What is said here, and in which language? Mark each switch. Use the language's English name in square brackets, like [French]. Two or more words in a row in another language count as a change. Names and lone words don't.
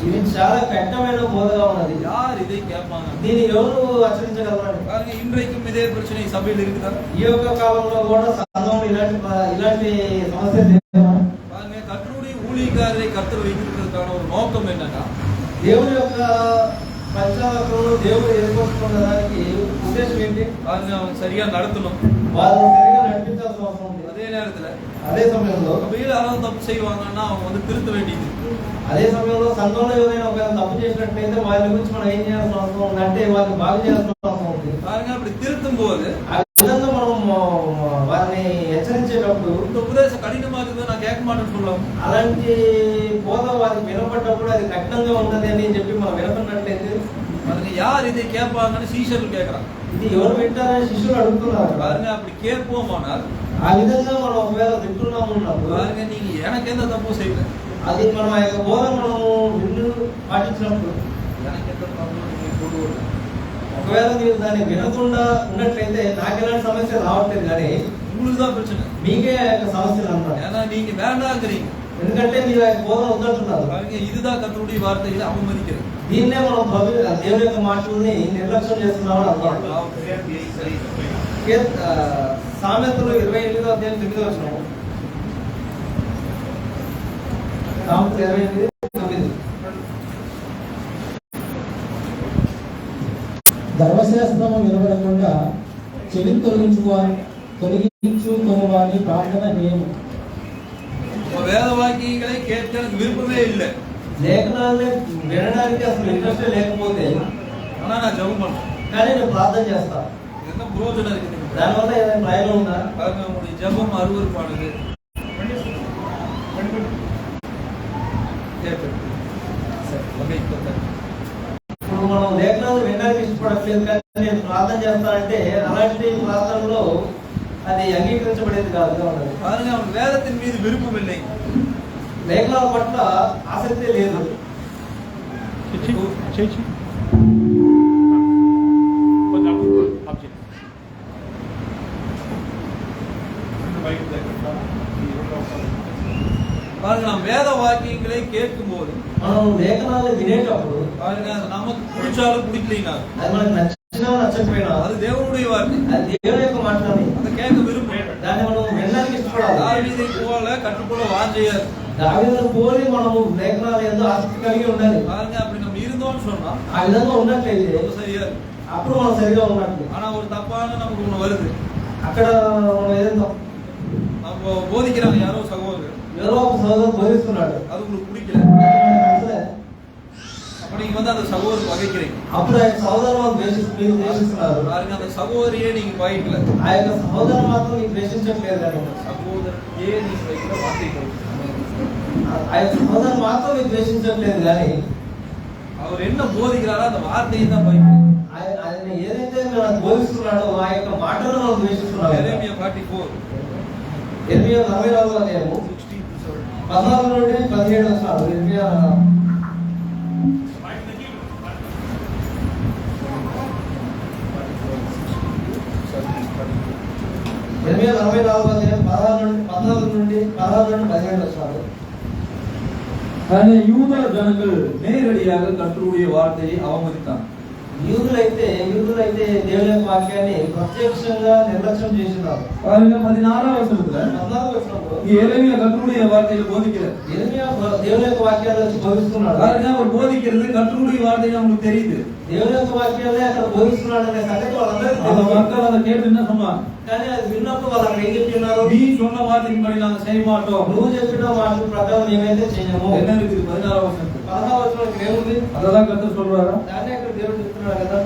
[Telugu] ఇది చాలా కఠినమైన బోధగా ఉన్నది. [Tamil] யார் இதை கேட்பாங்க? [Telugu] దీన్ని ఎవరు ఆచరించగలరు? [Tamil] பாருங்க இன்றைக்கும் இதே பிரச்சனை சபையில் இருக்குதா? [Telugu] ఈ యొక్క కాలంలో కూడా సంఘంలో ఇలాంటి సమస్యలు లేవా? [Tamil] பாருங்க கர்த்தருடைய ஊழியக்காரரை கர்த்தர் வைத்திருக்கிறதுக்கான ஒரு நோக்கம் என்னன்னா [Telugu] దేవుని యొక్క పంచాలను దేవుడు ఏర్పరచుకున్న దానికి ఉద్దేశం ఏంటి? [Tamil] பாருங்க அவங்க சரியா நடத்தணும். [Telugu] వాళ్ళు సరిగా నడిపించాల్సిన అవసరం ఉంది. [Tamil] அதே நேரத்துல [Telugu] అదే సమయంలో [Tamil] சபையில் யாராவது தப்பு செய்வாங்கன்னா அவங்க வந்து திருத்த வேண்டியது. [Telugu] అదే సమయంలో సంఘంలో ఎవరైనా ఒకవేళ తప్పు చేసినట్లయితే వాళ్ళ గురించి మనం ఏం చేయాల్సిన అవసరం ఉంది అంటే వాళ్ళని బాగు చేయాల్సిన అవసరం ఉంది. [Tamil] பாருங்க அப்படி திருத்தும் போது [Telugu] ఆ విధంగా మనం వారిని హెచ్చరించేటప్పుడు [Tamil] இந்த உபதேசம் கடினமா இருக்குது நான் கேட்க மாட்டேன்னு சொல்லலாம். [Telugu] అలాంటి బోధ వారికి వినపడ్డప్పుడు అది కఠినంగా ఉంటది అని చెప్పి మనం వినపడినట్లయితే [Tamil] பாருங்க யார் இதை கேட்பாங்கன்னு சீஷர்கள் கேட்கறாங்க. [Telugu] ఇది ఎవరు వింటారని శిష్యులు అడుగుతున్నారు. [Tamil] பாருங்க அப்படி கேட்போமானால் [Telugu] ఆ విధంగా మనం ఒకవేళ వింటున్నాము ఉన్నప్పుడు [Tamil] பாருங்க நீங்க எனக்கு எந்த தப்பும் செய்யல. [Telugu] అది మనం ఆ యొక్క బోధ మనం విన్ను పాటించినప్పుడు [Tamil] எனக்கு எந்த தப்பும் நீங்க கொண்டு வரல. [Telugu] ఒకవేళ మీరు దాన్ని వినకుండా ఉన్నట్లయితే నాకు ఎలాంటి సమస్య రావట్లేదు కానీ [Tamil] உங்களுக்கு தான் பிரச்சனை. [Telugu] మీకే ఆ యొక్క సమస్యలు అన్నారు. [Tamil] ஏன்னா நீங்க வேண்டாங்கிறீங்க. [Telugu] ఎందుకంటే మీరు ఆ యొక్క బోధ వద్దంటున్నారు. [Tamil] பாருங்க இதுதான் கர்த்தருடைய வார்த்தைகளை அவமதிக்கிறது. [Telugu] దీన్నే మనం దేవుని యొక్క మాటల్ని నిర్లక్ష్యం చేస్తున్నామని అర్థం. సామెతలు 28వ అధ్యాయం 9వ వచనం. సామెతలు 28:9. ధర్మశాస్త్రము వినబడకుండా చెవిని తొలగించుకుని వాని ప్రార్థన హేయము. [Tamil] வேத வாக்கியங்களை கேட்க எனக்கு விருப்பமே இல்லை. [Telugu] లేఖనాన్ని వినడానికి అసలు ఇంట్రెస్ట్ లేకపోతే [Tamil] ஆனா நான் ஜெபம் பண்றேன். [Telugu] కానీ నేను ప్రార్థన చేస్తా. [Tamil] என்ன பிரயோஜனம் இருக்குது? [Telugu] దానివల్ల ఏదైనా ప్రయోజనం ఉందా? [Tamil] பாருங்க உங்களுடைய ஜெபம் அருவருப்பானது. [Telugu] ఇప్పుడు మనం లేఖనాలు వినడానికి ఇష్టపడట్లేదు కానీ నేను ప్రార్థన చేస్తానంటే అలాంటి ప్రార్థనలో అది అంగీకరించబడేది కాదుగా ఉన్నది. [Tamil] பாருங்க, அவன் வேதத்தின் மீது விருப்பம் இல்லை. [Telugu] లేఖనాల పట్ల ఆసక్తి లేదు. [Tamil] பாருங்க, நாம் வேத வாக்கியங்களை கேட்கும் போது [Telugu] మనం లేఖనాలు వినేటప్పుడు [Tamil] பாருங்க, அது நமக்கு பிடிச்சாலும் பிடிக்கலைனா, [Telugu] అది మనకు నచ్చినా నచ్చకపోయినా [Tamil] அது தேவனுடைய வார்த்தை, [Telugu] అది దేవుని యొక్క మాటని [Tamil] அதை கேட்க விருப்பம். [Telugu] దాన్ని మనం వినడానికి ఇష్టపడాలి. [Tamil] தாவீதை போல கற்றுக்கொள்ள வாஞ்சையார். [Telugu] దావీదును పోలి మనము లేఖనాలు ఎంతో ఆసక్తి కలిగి ఉండాలి. [Tamil] பாருங்க, அப்படி நம்ம இருந்தோம்னு சொன்னா [Telugu] ఆ విధంగా ఉన్నట్లయితే [Tamil] ரொம்ப சரியா இருக்கு. [Telugu] అప్పుడు మనం సరిగా ఉన్నట్లు. [Tamil] ஆனா ஒரு தப்பான நமக்கு ஒண்ணு வருது. [Telugu] అక్కడ మనం ఏదో [Tamil] நம்ம போதிக்கிறாங்க யாரோ சகோதரர், [Telugu] ఏదో ఒక సోదరుడు బోధిస్తున్నాడు, [Tamil] அது உங்களுக்கு பிடிக்கல. அப்ப நீங்க வந்து அந்த சகோதரர் வகைக்கிறீங்க. [Telugu] అప్పుడు ఆ సోదరుడు ద్వేషిస్తున్నారు. [Tamil] பாருங்க, அந்த சகோதரியே நீங்க பகைக்கல, [Telugu] ఆ యొక్క సహోదరు మాత్రం నీకు ద్వేషించట్లేదు. కానీ [Tamil] சகோதரியே நீங்க வைக்கிற வார்த்தைகள், [Telugu] ఆ యొక్క సహోదరు మాత్రం నీకు ద్వేషించట్లేదు. కానీ [Tamil] அவர் என்ன போதிக்கிறாரோ அந்த வார்த்தையை தான் பகைக்கிறீங்க. [Telugu] ఆయన ఏదైతే మనకు బోధిస్తున్నాడో ఆ యొక్క మాటను మనం ద్వేషిస్తున్నాం. [Tamil] எரேமியா 44 [Telugu] ఇర్మియా 44వ అధ్యాయము 14 నుండి 17 వచనాలు. ఇర్మియా 44వ అధ్యాయం 14 నుండి 17 వచనాలు. కానీ యూద [Tamil] జనங்கள் நேரடியாக கர்த்தருடைய வார்த்தையை அவமதித்தார். [Telugu] యూదులైతే దేవుని యొక్క వాక్యాన్ని ప్రత్యక్షంగా నిర్లక్ష్యం చేస్తున్నారు. பாருங்க, 16వ వచనంలో 14వ వచనంలో [Tamil] எரேமியா கர்த்தருடைய வார்த்தையை போதிக்கிறார். [Telugu] ఇర్మియా దేవుని యొక్క వాక్యాలను వచ్చి బోధిస్తున్నాడు. [Tamil] பாருங்க, அவர் போதிக்கிறது கர்த்தருடைய வார்த்தை நமக்கு தெரியுது. [Telugu] దేవుని యొక్క వాక్యాలే అక్కడ బోధిస్తున్నాడు అనే సంగతి వాళ్ళందరికీ [Tamil] அந்த [Telugu] తెలుసు. [Tamil] மக்கள் அதை கேட்டு என்ன சொன்னாங்க? [Telugu] కానీ అది విన్నప్పుడు వాళ్ళు అక్కడ ఏం చెప్తున్నారు? [Tamil] நீ சொன்ன வார்த்தையின்படி நாங்கள் செய்ய மாட்டோம். [Telugu] నువ్వు చెప్పిన వాటి ప్రకారం మేమైతే చేయము. [Tamil] என்ன இருக்குது 16వ వచనం? [Telugu] 16వ వచనంలో ఏముంది? [Tamil] அததான் கர்த்தர் சொல்றாரா? [Telugu] దాన్ని అక్కడ దేవుడు చెప్తున్నాడు కదా.